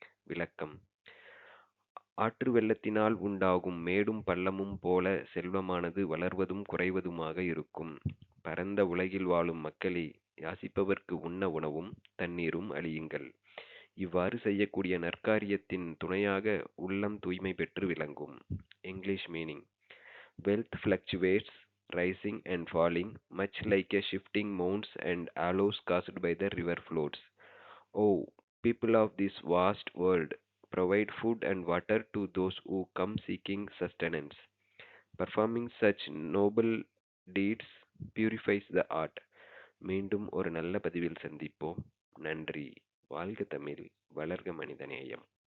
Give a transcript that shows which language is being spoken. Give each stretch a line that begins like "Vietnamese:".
Tamil: விளக்கம்: ஆற்று வெள்ளத்தினால் உண்டாகும் மேடும் பள்ளமும் போல செல்வமானது வளர்வதும் குறைவதுமாக இருக்கும். பரந்த உலகில் வாழும் மக்களே, யாசிப்பவர்க்கு உண்ண உணவும் தண்ணீரும் அளியுங்கள். இவ்வாறு செய்யக்கூடிய நற்காரியத்தின் துணையாக உள்ளம் தூய்மை பெற்று விளங்கும்.
English: English meaning: Wealth fluctuates, rising and falling, much like a shifting mounds and hollows caused by the river floods. Oh, people of this vast world, provide food and water to those who come seeking sustenance. Performing such noble deeds purifies the heart.
Tamil: மீண்டும் ஒரு நல்ல பதிவில் சந்திப்போம். நன்றி. வாழ்க தமிழ், வளர்க மனிதநேயம்.